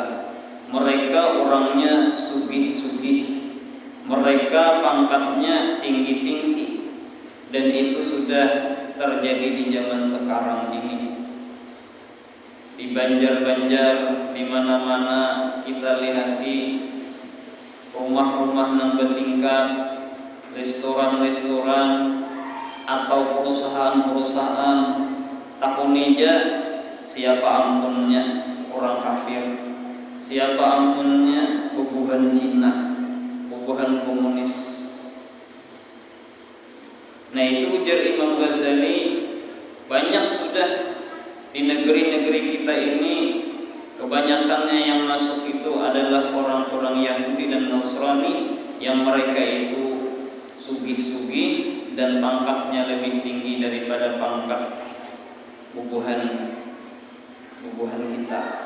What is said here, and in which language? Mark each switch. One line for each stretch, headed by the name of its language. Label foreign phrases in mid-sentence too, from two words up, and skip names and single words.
Banjar: Mereka orangnya sugih-sugih, mereka pangkatnya tinggi-tinggi, dan itu sudah terjadi di zaman sekarang ini. Di Banjar-Banjar, di mana-mana kita lihati rumah-rumah yang bertingkat, restoran-restoran atau perusahaan-perusahaan, takunija siapa ampunnya orang kafir, siapa ampunnya bubuhan Cina, bubuhan komunis. Nah itu ujar Imam Ghazali, banyak sudah Di negeri-negeri kita ini kebanyakannya yang masuk itu adalah orang-orang Yahudi dan Nasrani yang mereka itu sugih-sugih dan pangkatnya lebih tinggi daripada pangkat bubuhan kita.